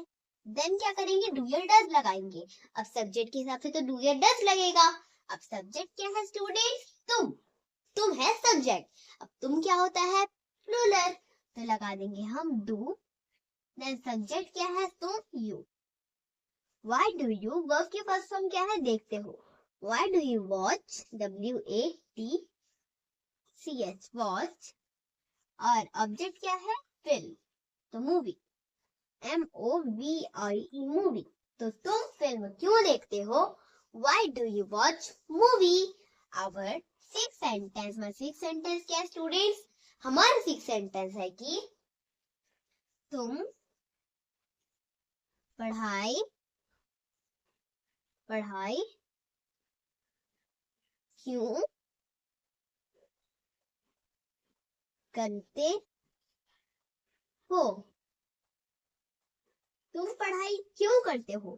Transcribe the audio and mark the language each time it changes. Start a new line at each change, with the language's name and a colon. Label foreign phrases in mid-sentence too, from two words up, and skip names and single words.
Hindi: देन क्या करेंगे, डू या डज लगाएंगे, अब सब्जेक्ट के हिसाब से तो डू या डज लगेगा। अब सब्जेक्ट क्या है स्टूडेंट, तुम है सब्जेक्ट, अब तुम क्या होता है, प्लूरल, तो लगा देंगे हम डू। देन सब्जेक्ट क्या है, तुम, यू।
English: Why do you,
Hindi: वर्ब की
English: first form
Hindi: क्या है, देखते हो,
English: Why do you watch, WATCH, watch।
Hindi: और ऑब्जेक्ट क्या है, फिल्म, तो
English: movie, MOVIE, movie,
Hindi: तो तुम फिल्म क्यों देखते हो,
English: Why do you watch movie। Our sixth sentence,
Hindi: हमारा
English: six sentence
Hindi: क्या है स्टूडेंट्स, हमारा
English: six sentence
Hindi: है कि तुम पढ़ाई क्यों करते हो, तुम पढ़ाई क्यों करते हो।